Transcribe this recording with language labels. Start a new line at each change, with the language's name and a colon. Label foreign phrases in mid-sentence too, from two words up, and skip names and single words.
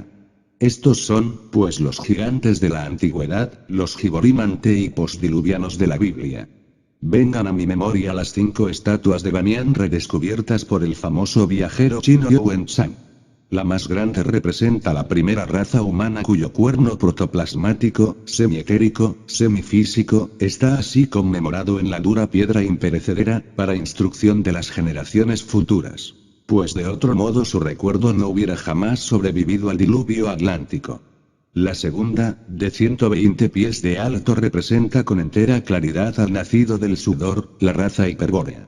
Spanish: Estos son, pues los gigantes de la antigüedad, los giborimante y postdiluvianos de la Biblia. Vengan a mi memoria las 5 estatuas de Bamián redescubiertas por el famoso viajero chino Yuan Zhang. La más grande representa la primera raza humana cuyo cuerno protoplasmático, semietérico, semifísico, está así conmemorado en la dura piedra imperecedera, para instrucción de las generaciones futuras. Pues de otro modo su recuerdo no hubiera jamás sobrevivido al diluvio atlántico. La segunda, de 120 pies de alto, representa con entera claridad al nacido del sudor, la raza hiperbórea.